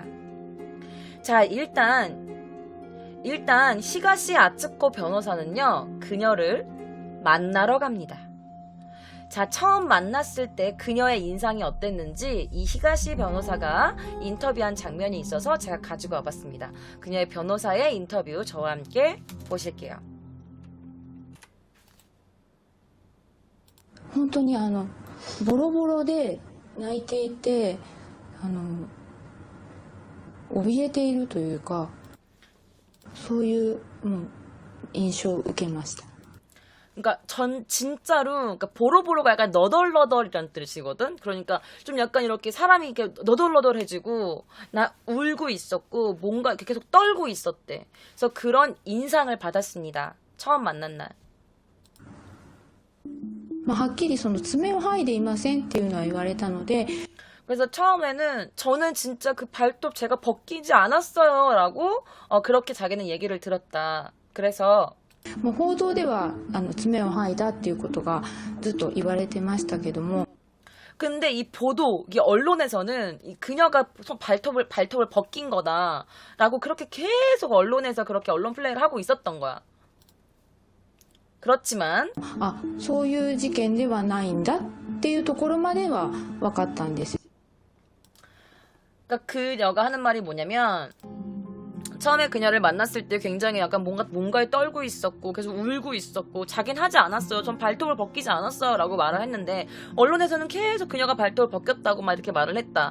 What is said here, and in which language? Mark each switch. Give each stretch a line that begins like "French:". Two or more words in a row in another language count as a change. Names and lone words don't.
Korean: 자, 일단 히가시 아츠코 변호사는요, 그녀를 만나러 갑니다. 자, 처음 만났을 때 그녀의 인상이 어땠는지 이 히가시 변호사가 인터뷰한 장면이 있어서 제가 가지고 와봤습니다. 그녀의 변호사의 인터뷰 저와 함께 보실게요.
Japanese: 本当にボロボロで泣いていて怯えているというかそういう印象を受けました。
Korean: 그러니까 진짜로 그러니까 보로보로가 약간 너덜너덜이란 뜻이거든. 그러니까 좀 약간 이렇게 사람이 이렇게 너덜너덜해지고 나 울고 있었고 뭔가 이렇게 계속 떨고 있었대. 그래서 그런 인상을 받았습니다. 처음 만난 날.
Japanese: はっきり爪を剥いでいませんっていうのは言われたので
Korean: 그래서 처음에는 저는 진짜 그 발톱 제가 벗기지 않았어요 라고 그렇게 자기는 얘기를 들었다. 그래서
Japanese: 報道では爪を剥いだっていうことがずっと言われてましたけども
Korean: 근데 이 보도, 이 언론에서는 이 그녀가 발톱을 벗긴 거다라고 그렇게 계속 언론에서 그렇게 언론 플레이를 하고 있었던 거야. 그렇지만
Japanese: そういう事件ではないんだっていうところまでは分かったんです。
Korean: 그러니까 그녀가 하는 말이 뭐냐면 처음에 그녀를 만났을 때 굉장히 약간 뭔가에 떨고 있었고 계속 울고 있었고 자긴 하지 않았어요. 전 발톱을 벗기지 않았어요 라고 말을 했는데 언론에서는 계속 그녀가 발톱을 벗겼다고 막 이렇게 말을 했다.